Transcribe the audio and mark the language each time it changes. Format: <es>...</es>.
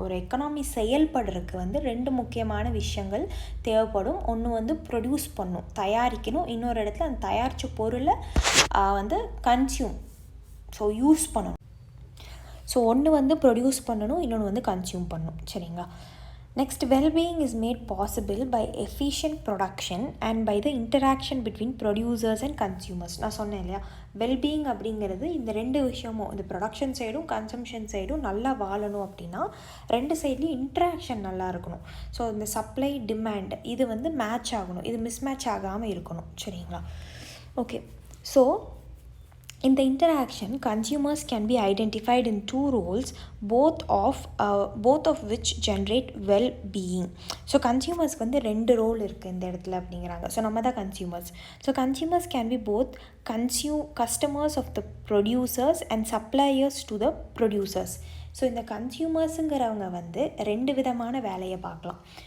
<ta>ஒரு எக்கனாமி செயல்படுறதுக்கு வந்து 2 முக்கியமான விஷயங்கள் தேவைப்படும். ஒன்று வந்து ப்ரொடியூஸ் பண்ணணும், தயாரிக்கணும். இன்னொரு இடத்துல அந்த தயாரித்த பொருளை வந்து கன்சியூம், ஸோ யூஸ் பண்ணணும். ஸோ ஒன்று வந்து ப்ரொடியூஸ் பண்ணணும், இன்னொன்று வந்து கன்சியூம் பண்ணணும். சரிங்களா?</ta> <en>Next, well-being is made possible by efficient production and by the interaction between producers and consumers.</en> <ta>நான் சொன்னேன் இல்லையா, வெல்பீயிங் அப்படிங்கிறது இந்த ரெண்டு விஷயமும், இந்த ப்ரொடக்ஷன் சைடும் கன்சம்ஷன் சைடும் நல்லா வாழணும் அப்படின்னா ரெண்டு சைட்லேயும் இன்ட்ராக்ஷன் நல்லா இருக்கணும். ஸோ இந்த சப்ளை டிமாண்ட் இது வந்து மேட்ச் ஆகணும், இது மிஸ்மேட்ச் ஆகாமல் இருக்கணும். சரிங்களா? Okay.</ta> <en>So in the interaction, consumers can be identified in two roles, both of which generate well-being.</en> <ta>So consumers வந்து ரெண்டு ரோல் இருக்குது இந்த இடத்துல அப்படிங்கிறாங்க. ஸோ நம்ம தான் consumers.</ta> <en>So consumers can be both customers of the producers and suppliers to the producers.</en> <ta>So இந்த கன்சியூமர்ஸுங்கிறவங்க வந்து ரெண்டு விதமான வேலையை பார்க்கலாம்.</ta>